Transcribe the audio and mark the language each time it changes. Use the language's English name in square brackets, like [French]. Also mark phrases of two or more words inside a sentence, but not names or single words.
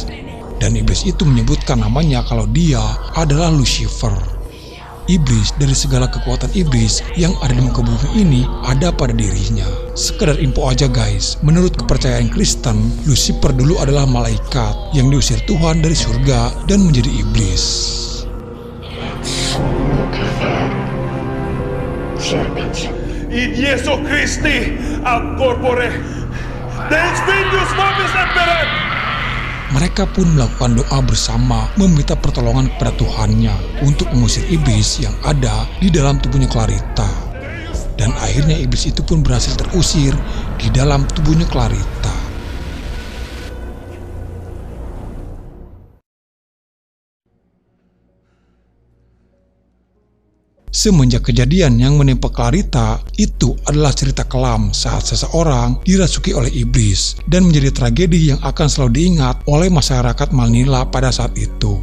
[Indonesian] Dan iblis itu menyebutkan namanya kalau dia adalah Lucifer. Iblis dari segala kekuatan iblis yang ada di muka bumi ini ada pada dirinya. Sekedar info aja guys, menurut kepercayaan Kristen, Lucifer dulu adalah malaikat yang diusir Tuhan dari surga dan menjadi iblis. [Latin] In Jesu Christi ad corpore, Deus Filius Vobis Imperet. [Indonesian] Mereka pun melakukan doa bersama meminta pertolongan kepada Tuhannya untuk mengusir iblis yang ada di dalam tubuhnya Clarita. Dan akhirnya iblis itu pun berhasil terusir di dalam tubuhnya Clarita. Semenjak kejadian yang menimpa Clarita, itu adalah cerita kelam saat seseorang dirasuki oleh iblis dan menjadi tragedi yang akan selalu diingat oleh masyarakat Manila pada saat itu.